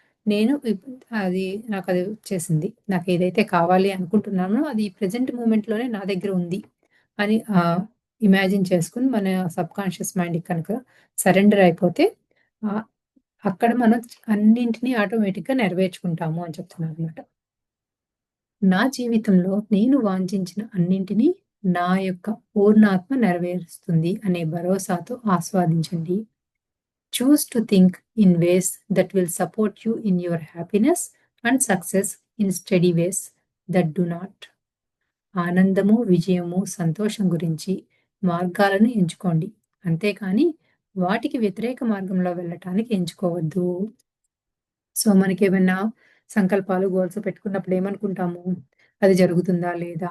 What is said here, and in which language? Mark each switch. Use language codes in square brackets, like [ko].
[te] నేను అది నాకది వచ్చేసింది. నాకేదైతే కావాలి అనుకుంటున్నానో అది ప్రెజెంట్ మూమెంట్‌లోనే నా దగ్గర ఉంది అని ఇమాజిన్ చేసుకొని మన సబ్‌కాన్షియస్ మైండ్‌కి కనుక సరెండర్ అయిపోతే ఆహ్, అక్కడ మనం అన్నింటిని ఆటోమేటిక్‌గా నెరవేర్చుకుంటాము అని చెప్తున్నారనమాట. నా జీవితంలో నేను వాంఛించిన అన్నింటిని నా యొక్క పూర్ణాత్మ నెరవేరుస్తుంది అనే భరోసాతో ఆస్వాదించండి. [en] Choose to think in ways that will support you in your happiness and success in steady ways that do not. [te] ఆనందము, విజయము, సంతోషం గురించి మార్గాలను ఎంచుకోండి. అంతేకాని వాటికి వ్యతిరేక మార్గంలో వెళ్ళటానికి ఎంచుకోవద్దు. సో, మనకేమైనా సంకల్పాలు, గోల్స్ పెట్టుకున్నప్పుడు ఏమనుకుంటాము? అది జరుగుతుందా? లేదా?